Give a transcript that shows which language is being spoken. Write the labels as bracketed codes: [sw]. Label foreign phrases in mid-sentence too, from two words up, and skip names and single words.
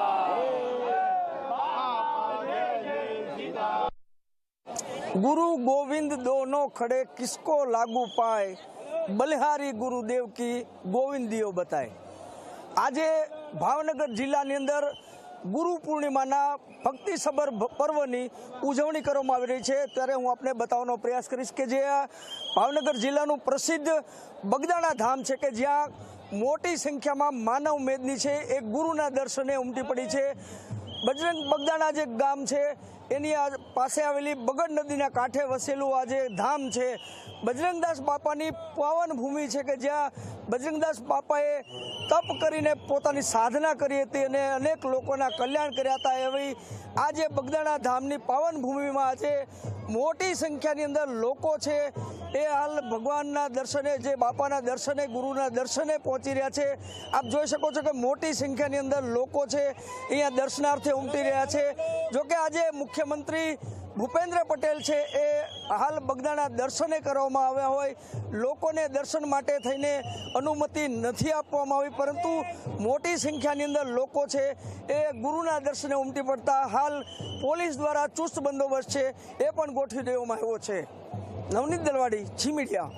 [hi] गुरु गोविंद दोनों खड़े किसको लागू पाए, बलिहारी गुरुदेव की गोविंदियो बताए। [gu] આજે ભાવનગર જિલ્લાની અંદર ગુરુ પૂર્ણિમાના ભક્તિસભર પર્વની ઉજવણી કરવામાં આવી રહી છે, ત્યારે હૂં આપને બતાવવાનો પ્રયાસ કરીશ કે જે ભાવનગર જિલ્લાનું પ્રસિદ્ધ બગદાણા ધામ છે કે જ્યાં મોટી સંખ્યામાં માનવ મેદની છે એક ગુરુના દર્શને ઉમટી પડી છે। બજરંગ બગદાણા જે ગામ છે એની પાસે આવેલી બગડ નદીના કાંઠે વસેલું આજ ધામ છે। બજરંગદાસ બાપાની પાવન ભૂમિ છે કે જ્યાં બજરંગદાસ બાપાએ તપ કરીને પોતાની સાધના કરી હતી અને અનેક લોકોના કલ્યાણ કર્યા હતા। એવી આજે બગદાણા ધામની પાવન ભૂમિમાં આજે મોટી સંખ્યાની અંદર લોકો છે એ હાલ ભગવાનના દર્શને, જે બાપાના દર્શને, ગુરુના દર્શને પહોંચી રહ્યા છે। આપ જોઈ શકો છો કે મોટી સંખ્યાની અંદર લોકો છે અહીંયા દર્શનાર્થે ઉમટી રહ્યા છે। જો કે આજે મુખ્યમંત્રી ભૂપેન્દ્ર પટેલ છે એ હાલ બગદાણા દર્શને કરવામાં આવ્યા હોય। લોકોને દર્શન માટે થઈને અનુમતિ નથી આપવામાં આવી, પરંતુ મોટી સંખ્યાની અંદર લોકો છે એ ગુરુના દર્શને ઉમટી પડતા હાલ પોલીસ દ્વારા ચુસ્ત બંદોબસ્ત છે એ પણ ગોઠવી દેવામાં આવ્યો છે। નવનીત દલવાડી, ઝી મીડિયા।